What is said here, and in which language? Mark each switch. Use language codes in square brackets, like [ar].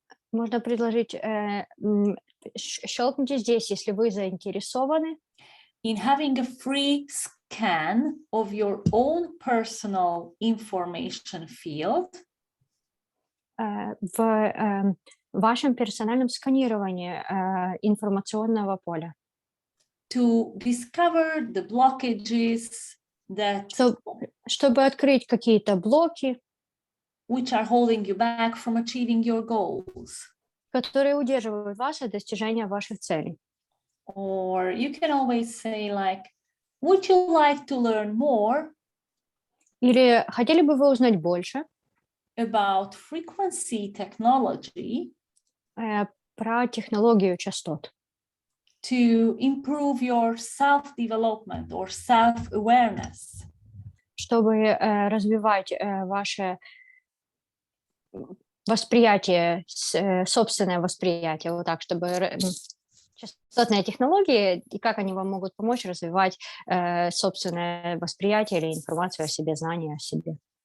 [ru] Можно предложить, щелкните здесь, если вы заинтересованы. [en] In having a free scan of your own personal information field. [ru] В вашем персональном сканировании информационного поля. [en] To discover the blockages that [ru] чтобы открыть какие-то блоки, [en] which are holding you back from achieving your goals, [ru] которые удерживают вас от достижения ваших целей. [en] Or you can always say like, would you like to learn more? [ru] Или хотели бы вы узнать больше [en] about frequency technology, [ru] про технологию частот, [en] to improve your self-development or self-awareness, [ru] чтобы развивать ваше восприятие, собственное восприятие, вот так, чтобы частотные технологии и как они вам могут помочь развивать собственное восприятие или информацию о себе, знания о себе.